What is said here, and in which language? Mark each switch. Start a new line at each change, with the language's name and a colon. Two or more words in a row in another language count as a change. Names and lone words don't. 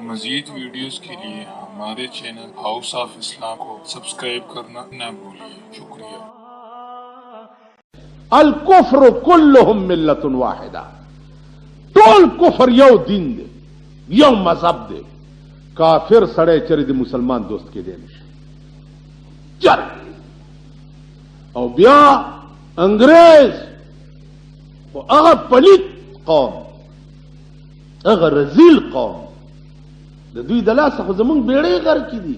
Urdu: مزید ویڈیوز کے لیے ہمارے چینل ہاؤس آف اسلام کو سبسکرائب کرنا نہ بھولیے. شکریہ.
Arabic: الکفر کلهم ملت واحدہ،
Pashto: ټول کفر یو دین دی، یو مذہب دی. کافر سڑے چرې د مسلمان دوست کې دی نشي چر. او بیا انګریز او هغه پلیت قوم، هغه رذیل قوم، د دوی د لاسه خو زمونږ بیړۍ غر کې دي.